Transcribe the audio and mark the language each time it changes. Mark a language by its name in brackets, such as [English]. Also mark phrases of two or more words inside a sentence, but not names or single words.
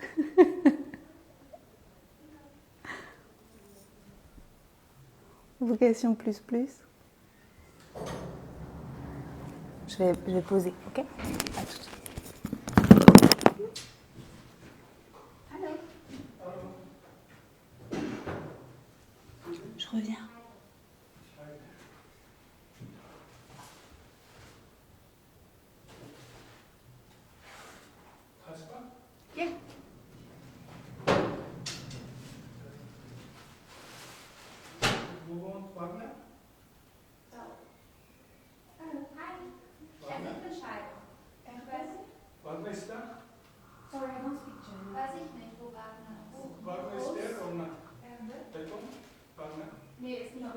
[French] Vocation plus plus. Je vais poser, ok? À tout de suite. Allô? Je reviens. [English] Yeah. [German] Wagner? Hallo. Hi. Wagner? Ich bin Scheibe. Ich weiß nicht. Wagner ist da? [English] Sorry, I don't speak German. [German] Weiß ich nicht, wo Wagner ist. Wagner ist der oder not? Wer? Der kommt? Wagner? Nee, ist